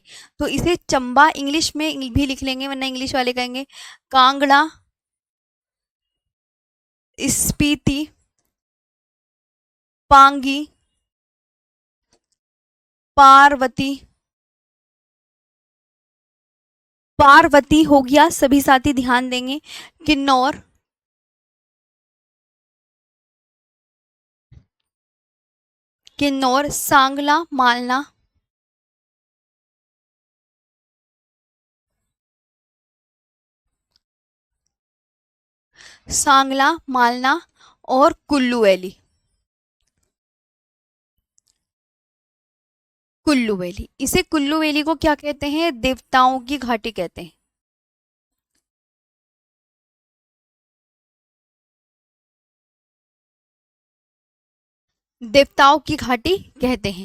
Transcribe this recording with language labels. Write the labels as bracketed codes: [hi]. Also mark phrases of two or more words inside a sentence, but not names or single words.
[hi] तो इसे चंबा इंग्लिश में भी लिख लेंगे, वरना इंग्लिश वाले कहेंगे कांगड़ा, स्पीति, पांगी, पार्वती, पार्वती हो गया, सभी साथी ध्यान देंगे। किन्नौर, किन्नौर, सांगला, मालना, सांगला, मालना और कुल्लू वैली। कुल्लू वैली, इसे कुल्लू वैली को क्या कहते हैं? देवताओं की घाटी कहते हैं। देवताओं की घाटी कहते हैं।